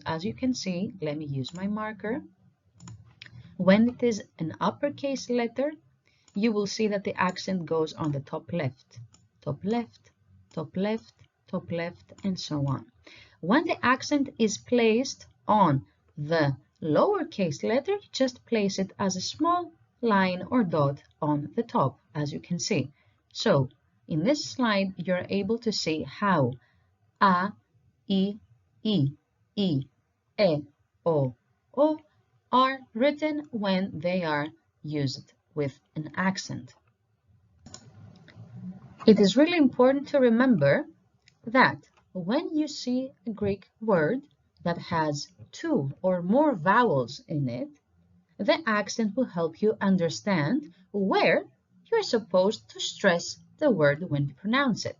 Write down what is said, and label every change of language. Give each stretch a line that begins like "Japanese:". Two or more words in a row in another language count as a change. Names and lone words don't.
English: As you can see, let me use my marker. When it is an uppercase letter, you will see that the accent goes on the top left, top left, top left, top left, and so on. When the accent is placed on the lowercase letter, just place it as a small line or dot on the top, as you can see. So, in this slide, you're able to see how a, I, e, o are written when they are used with an accent. It is really important to remember that when you see a Greek word that has 2 or more vowels in it, the accent will help you understand where you're supposed to stress the word when you pronounce it.